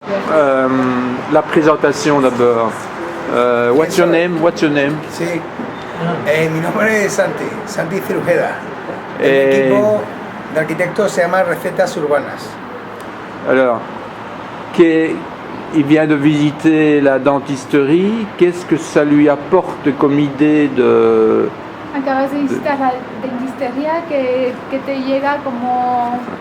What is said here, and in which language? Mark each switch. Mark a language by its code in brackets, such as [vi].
[fr] la présentation d'abord. [en] What's your name? What's your name? [es] Sí. Mi nombre es Santi Cirujeda. El [fr] Et- [es] equipo de arquitectos se llama Recetas Urbanas. [fr] Alors, il vient de visiter la dentisterie. Qu'est-ce que ça lui apporte comme idée de... [es] Acabas de visitar la dentistería que te llega como...